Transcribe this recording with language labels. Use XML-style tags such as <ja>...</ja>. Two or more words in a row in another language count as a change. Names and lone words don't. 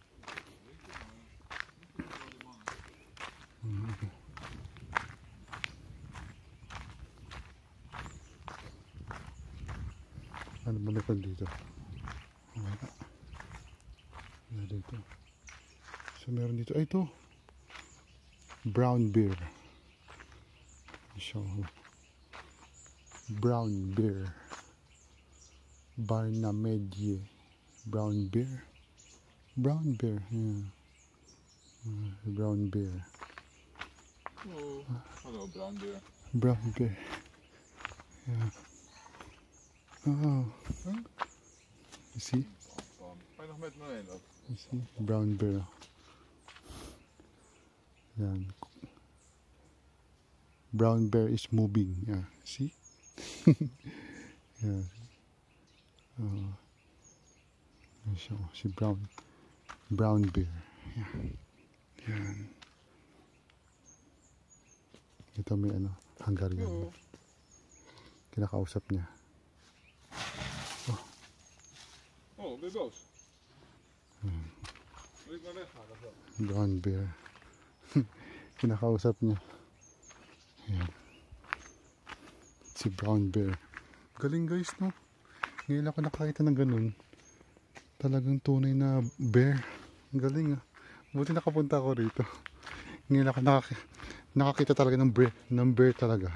<tl>Ano ba meron dito? Wala. Wala dito. So meron dito. Ay, ito.</tl> <en>Brown bear. So, brown bear. Barnamedie. Brown bear. Brown bear. Yeah. Brown bear. Oh, hello, brown bear. Brown bear. Yeah. Oh. You see?</en> <nl>Ga je nog met me heen?</nl> <en>You see? Brown bear. Yan. Brown bear is moving. Yeah. See? Yeah. So, si brown bear. Yeah.</en> <tl>Yan. Ito may ano, Hungarian. Kinakausap niya.</tl> <nl>Oh, ben je boos? Wil ik maar weggaan of wel?</nl> <en>Brown bear.</en> <tl>Kinakausap niya. Yan. Si</tl> <en>brown bear.</en> <tl>Galing guys, no? Ngayon ako nakakita ng ganun. Talagang tunay na bear. Galing ah. Buti nakapunta ako rito. Ngayon ako nakakita talaga ng bear talaga.</tl>